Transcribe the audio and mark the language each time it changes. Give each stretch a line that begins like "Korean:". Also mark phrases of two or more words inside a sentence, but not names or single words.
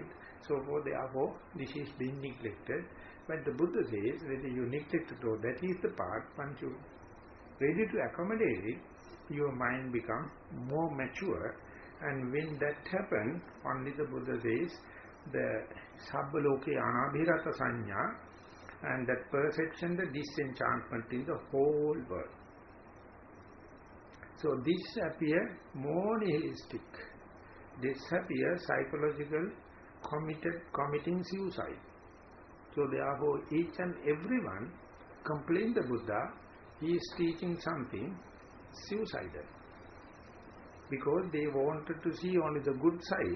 English: So therefore, this is being neglected. But the Buddha says, whether you neglect it or that is the part, once you ready to accommodate it, your mind becomes more mature. And when that happens, only the Buddha says, the
Pali: sabbaloke anabhirata sanya,
English: and that perception, the disenchantment in the whole world. So this appears more nihilistic. This appears psychological, committing suicide. So therefore, each and everyone complain the Buddha, he is teaching something suicidal, because they wanted to see only the good side.